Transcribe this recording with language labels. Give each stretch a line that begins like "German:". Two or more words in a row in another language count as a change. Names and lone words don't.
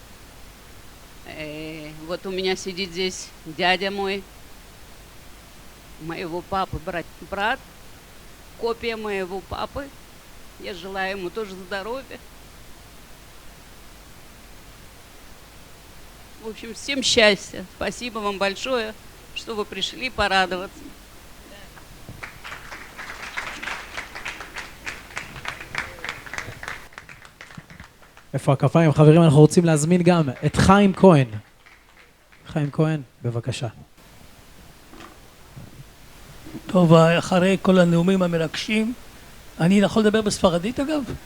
Russian: Вот у меня сидит здесь дядя мой, моего папы, брат, копия моего папы. Я желаю ему тоже здоровья. В общем, всем счастья. Спасибо вам большое, что вы пришли порадоваться.
Hebrew: איפה הכפיים? חברים, אנחנו רוצים להזמין גם את חיים כהן. חיים כהן, בבקשה. טוב, אחרי כל הנאומים המרגשים, אני יכול לדבר בספרדית אגב?